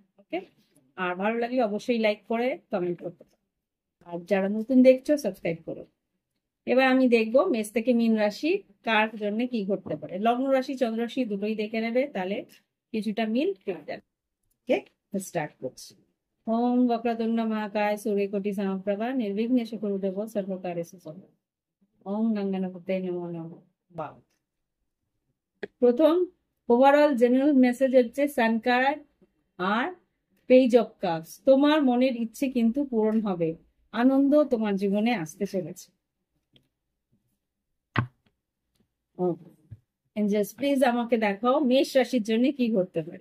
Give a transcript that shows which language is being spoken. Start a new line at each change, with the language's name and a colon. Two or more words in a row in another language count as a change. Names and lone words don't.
Bangla: ওকে, আর ভালো লাগলে অবশ্যই লাইক করে কমেন্ট করতে পারো। আর যারা নতুন দেখছো সাবস্ক্রাইব করো। এবার আমি দেখবো মেষ থেকে মীন রাশি কার জন্য কি ঘটতে পারে। লগ্ন রাশি চন্দ্র রাশি দুটোই দেখে নেবে, তাহলে কিছুটা মিল পেয়ে যাবে। ওকে, স্টার্ট করছি।
Sanskrit: ওম वक्रतुंड महाकाय सूर्यकोटि समप्रभा निर्विघ्नेश कुरुदेव सर्वकार्येषु सर्वदा। ওম গঙ্গানাপতে নমো নমঃ। বাহ।
Bangla: প্রথম
English: overall general message
Bangla: হচ্ছে
English: Sun card
Bangla: আর পেজ অফ কাপস। তোমার মনের ইচ্ছে কিন্তু পূরণ হবে, আনন্দ তোমার জীবনে আসতে চলেছে।
English: angels please
Bangla: আমাকে দেখাও মেষ রাশির জন্য কি ঘটতে পারে।